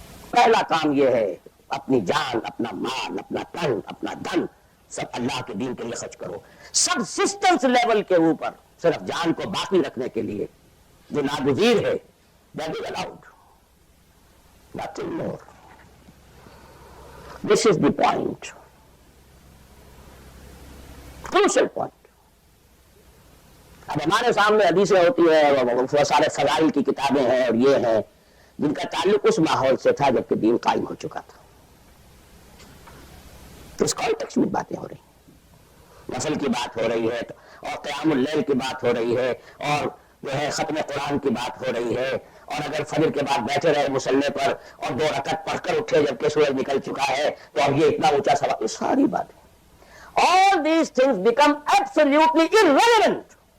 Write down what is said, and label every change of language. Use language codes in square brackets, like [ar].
[ur] پہلا کام یہ ہے اپنی جان، اپنا مال، اپنا تن، اپنا دھن سب اللہ کے دین کے لیے خرچ کرو۔ سب سسٹمز لیول کے اوپر صرف جان کو باقی رکھنے کے لیے جو ناگزیر ہے، [en] that is allowed, nothing more. This is the point, crucial point. [ur] اب ہمارے سامنے حدیثیں ہوتی ہیں، وہ سارے فضائل کی کتابیں ہیں اور یہ ہیں جن کا تعلق اس ماحول سے تھا جبکہ دین قائم ہو چکا تھا۔ اس کانٹیکسٹ میں باتیں ہو رہی ہیں، نفل کی بات ہو رہی ہے اور قیام اللیل کی بات ہو رہی ہے اور جو ہے ختم قرآن کی بات ہو رہی ہے، اور اگر فجر کے بعد بیٹھے رہے مصلی پر اور 2 رکعت پڑھ کر اٹھے جبکہ سورج نکل چکا ہے تو اب یہ اتنا اونچا سوال، یہ ساری باتیں [en] all these things become absolutely irrelevant.